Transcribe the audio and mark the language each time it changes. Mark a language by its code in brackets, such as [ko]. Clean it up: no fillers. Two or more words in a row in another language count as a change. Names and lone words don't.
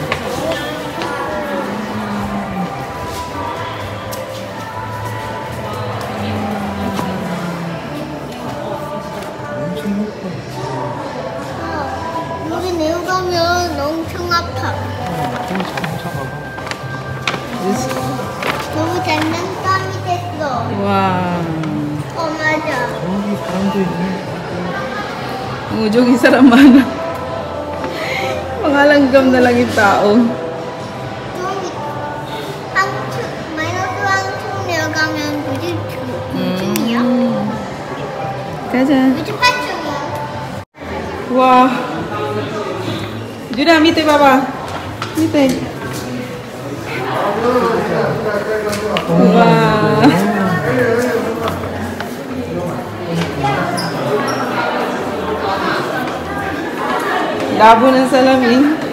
[ko] 여기 내려가면 엄청 아파. 너무 장난감이 됐어. Wow. 맞아. 저기 사람 많아. [tl] Mga langgam na lang yung tao. [ko] 마이너스 항층 내려가면 92층이야? 가자. 98층이야. 와. 유나 밑에 봐봐. 밑에. 와. [tl] Labo ng salamin.